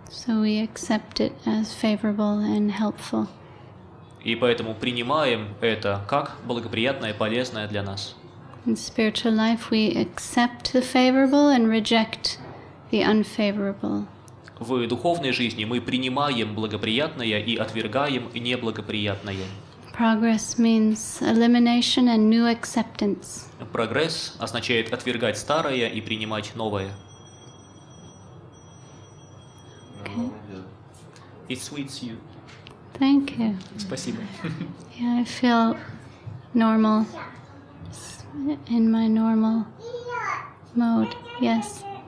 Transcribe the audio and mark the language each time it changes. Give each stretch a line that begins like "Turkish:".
English: So we accept it as favorable and helpful.
Russian: И поэтому принимаем это как благоприятное, полезное для нас.
English: In spiritual life, we accept the favorable and reject the unfavorable.
Russian: В духовной жизни мы принимаем благоприятное и отвергаем неблагоприятное.
English: Progress means elimination and new acceptance.
Russian: Прогресс означает отвергать старое и принимать новое.
English: Okay. It suits you. Thank you.
Russian: Спасибо.
English: Yeah, I feel normal in my normal mode. Yes.